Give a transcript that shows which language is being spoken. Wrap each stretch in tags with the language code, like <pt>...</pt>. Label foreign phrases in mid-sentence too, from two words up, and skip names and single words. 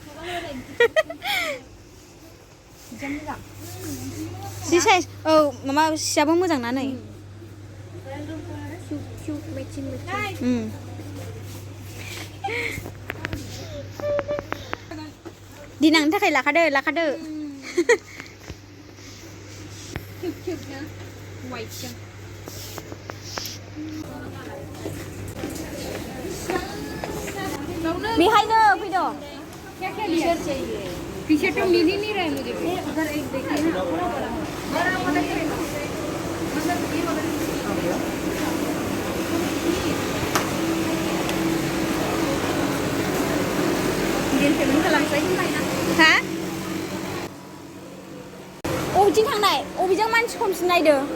<brx>जि साइज औ माबा सियाबो मोजां ना नै दिनांनि थाखाय लाखादो किउट ना वाइट जों बेहायनो फैद'</brx> <hi>क्या टी-शर्ट चाहिए टी-शर्ट तो मिल ही नहीं रहा है मुझे उधर एक देखिए ना</hi> <en>bill payment</en> <brx>खालामसै हा अबेथिं थांनाय अबेजों मानसि खमसिन नायदो</brx>